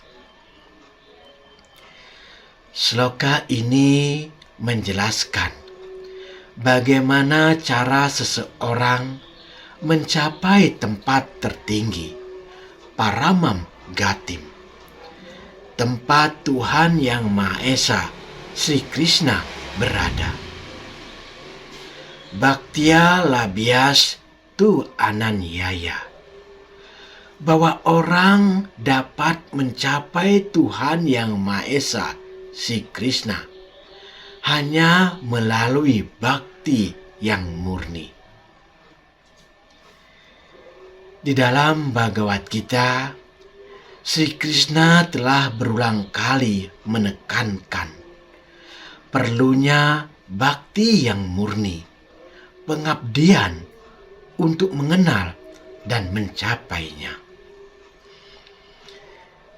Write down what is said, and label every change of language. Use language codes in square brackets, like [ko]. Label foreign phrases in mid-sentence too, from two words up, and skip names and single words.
[id] Sloka ini menjelaskan bagaimana cara seseorang mencapai tempat tertinggi, [sa] परमां गतिम्, [id] tempat Tuhan Yang Maha Esa, Sri Krishna, berada. [sa] भक्त्या लभ्यस्तु अनन्यया, [id] bahwa orang dapat mencapai Tuhan Yang Maha Esa, Sri Krishna, hanya melalui bakti yang murni. Di dalam Bhagavad Gita, Sri Krishna telah berulang kali menekankan perlunya bakti yang murni, pengabdian untuk mengenal dan mencapainya.